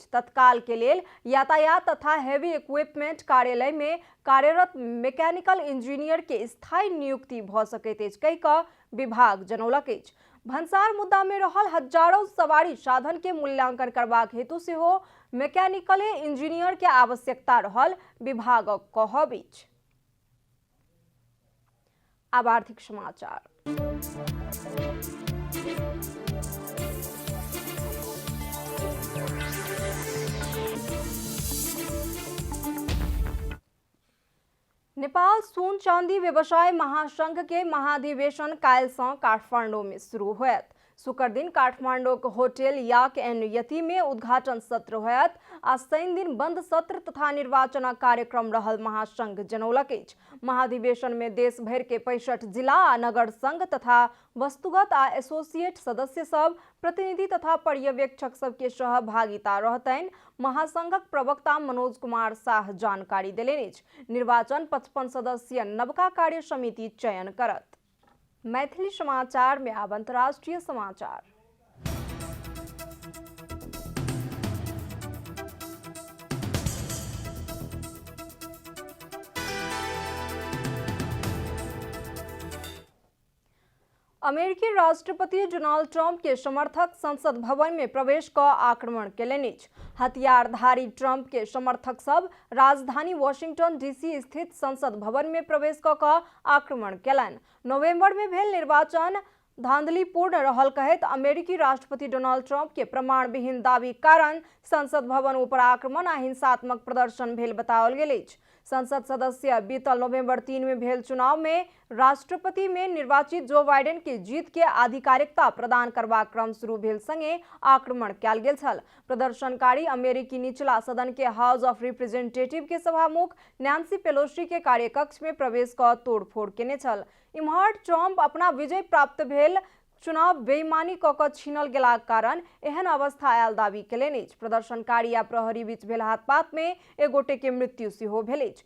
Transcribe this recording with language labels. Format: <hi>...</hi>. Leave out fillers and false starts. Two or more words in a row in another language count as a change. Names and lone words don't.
<mai>तत्काल के लेल यातायात तथा हेवी इक्विपमेंट कार्यालय में कार्यरत मैकेनिकल इंजीनियर के स्थायी नियुक्ति भ सकैत अछि कहि कऽ विभाग जनौलक अछि। भंसार मुद्दा में रहल हजारों सवारी साधन के मूल्यांकन करबाक हेतु सेहो मैकेनिकल इंजीनियर के आवश्यकता रहल विभागक कहब अछि। अब आर्थिक समाचार। नेपाल सोन चांदी व्यवसाय महासंघ के महाधिवेशन काल्हि से काठमांडू में शुरू होयत। शुक्र दिन काठमांडू के होटल याक एंड यति में उद्घाटन सत्र होयत आ शनि दिन बंद सत्र तथा निर्वाचन कार्यक्रम रहल महासंघ जनौलक अछि। महाधिवेशन में देश भर के 65 जिला आ नगर संघ तथा वस्तुगत आ एसोसिएट सदस्य सब, प्रतिनिधि तथा पर्यवेक्षक सब के सहभागिता रहतनि। महासंघक प्रवक्ता मनोज कुमार शाह जानकारी देलनि अछि। निर्वाचन 55 सदस्यीय नवका कार्य समिति चयन करत। मैथिली समाचार में अब अंतर्राष्ट्रीय समाचार। अमेरिकी राष्ट्रपति डोनाल्ड ट्रंप के समर्थक संसद भवन में प्रवेश क आक्रमण केलनि अछि। हथियारधारी ट्रंप के समर्थक सब राजधानी वाशिंगटन डीसी स्थित संसद भवन में प्रवेश क आक्रमण केलनि। नवंबर में भेल निर्वाचन धांधलीपूर्ण रहल कहैत अमेरिकी राष्ट्रपति डोनाल्ड ट्रंप के प्रमाण विहीन दावी कारण संसद भवन ऊपर आक्रमण आ हिंसात्मक प्रदर्शन भेल बताओल गेल अछि। संसद सदस्य बीतल नवंबर 3 में भेल चुनाव में राष्ट्रपति में निर्वाचित जो बाइडेन के जीत के आधिकारिकता प्रदान करबाक क्रम शुरू भेल संगे आक्रमण कयल गेल छल। प्रदर्शनकारी अमेरिकी निचला सदन के हाउस ऑफ रिप्रेजेंटेटिव के सभामुख नैन्सी पेलोसी के कार्यकक्ष में प्रवेश क तोड़फोड़ केने छल। इम्हर ट्रंप अपना विजय प्राप्त भेल चुनाव बेईमानी क छीनल गेलाक कारण एहन अवस्था आयल दावी केलनि अछि। प्रदर्शनकारी आ प्रहरी बीच भेल हाथपात में एक गोटे के मृत्यु सेहो भेल अछि।</mai>